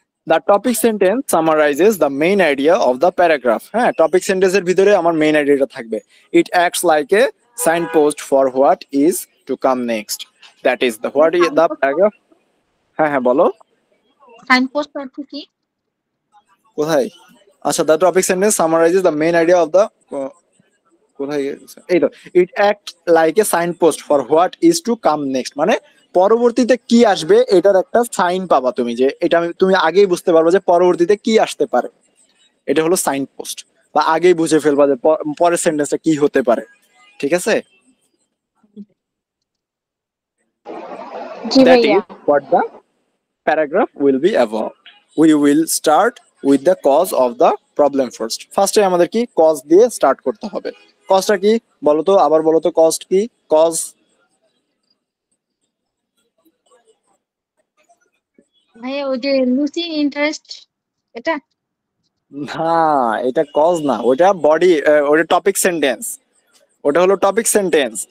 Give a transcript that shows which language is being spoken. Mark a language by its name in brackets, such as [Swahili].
[English] The topic sentence summarizes the main idea of the paragraph. [Bangla] হ্যাঁ, topic সেন্টেন্সের ভিতরে আমার মেইন আইডিয়াটা থাকবে। [English] It acts like a signpost for what is to come next. That is what is the paragraph. [Bangla] হ্যাঁ বলো। Signpost অর্থ কি? কোথায়? আচ্ছা, [English] the topic sentence summarizes the main idea of the [Bangla] কোথায়? এই তো, [English] it acts like a signpost for what is to come next, [Bangla] মানে পরবর্তীতে কি আসবে এটার একটা সাইন পাবা তুমি, যে এটা তুমি আগেই বুঝতে পারবে যে পরবর্তীতে কি আসতে পারে। এটা হলো সাইন পোস্ট, বা আগেই বুঝে ফেলবা যে পরের সেন্টেন্সটা কি হতে পারে। ঠিক আছে, জি [English] that [Bangla] ভাইয়া। [English] is what the paragraph will be about. We will start with the cause of the problem first. [Bangla] ফার্স্টে আমাদের কি কজ দিয়ে স্টার্ট করতে হবে। কজটা কি বলো তো, আবার বলো তো কজ কি? কজ ভাইয়া ওই যে লুসিং ইন্টারেস্ট, এটা? না, এটা কজ না, ওটা বডি, ওটা টপিক সেন্টেন্স, ওটা হলো টপিক সেন্টেন্স।